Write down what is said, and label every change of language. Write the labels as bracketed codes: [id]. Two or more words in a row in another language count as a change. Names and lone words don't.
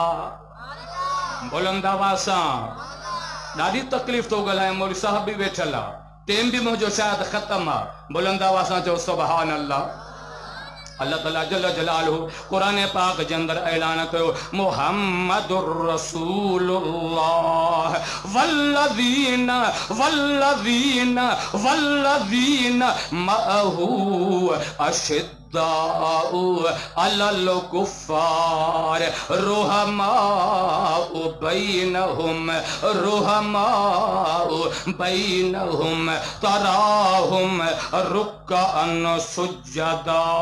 [sd] बुलंद आवाज़ सां ॾाढी तकलीफ़ तो ॻाल्हाए, मौलवी साहब भी वेठल आहे, टेम भी मुझो शायद ख़त्म आहे। बुलंद आवाज़ सां चओ [ar] سبحان الله. [sd] अल्लाह ताला [ar] جل جلاله [sd] कुरान पाक जे अंदर ऐलान कयो [ar] محمد رسول الله والذين والذين والذين معه أشداء على الكفار رحماء بينهم رحماء بينهم تراهم ركعا سجدا